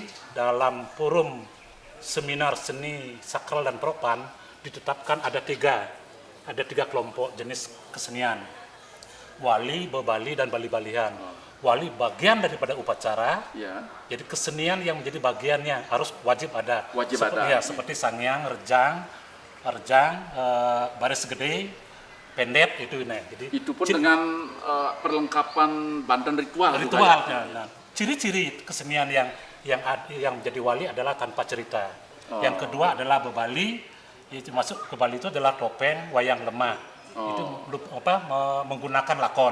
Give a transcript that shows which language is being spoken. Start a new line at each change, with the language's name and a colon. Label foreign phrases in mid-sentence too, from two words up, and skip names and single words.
Indonesian: Dalam forum seminar seni sakral dan propan ditetapkan ada tiga kelompok jenis kesenian: wali, bebali, dan bali-balihan. Wali bagian daripada upacara, ya. Jadi kesenian yang menjadi bagiannya harus wajib ada. Ya, seperti sangyang, rejang, baris gede, pendet itu. Nah, jadi itu pun dengan perlengkapan bandan ritual. Nah, ciri-ciri kesenian yang menjadi wali adalah tanpa cerita. Yang kedua adalah bebali. Itu masuk ke Bali itu adalah topeng wayang lemah. Itu menggunakan lakon.